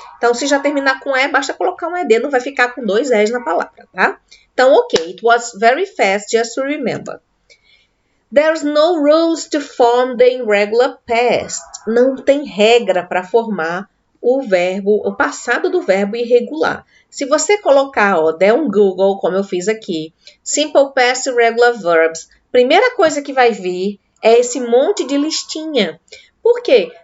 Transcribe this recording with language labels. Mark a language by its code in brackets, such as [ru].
[pt] Então, se já terminar com E, basta colocar um ED, não vai ficar com dois E's na palavra, tá? [en] Então, ok, it was very fast, just to remember. There's no rules to form the irregular past. [pt] Não tem regra para formar o passado do verbo irregular. Se você colocar, der um Google, como eu fiz aqui, Simple Past Irregular Verbs, primeira coisa que vai vir é esse monte de listinha. Por quê?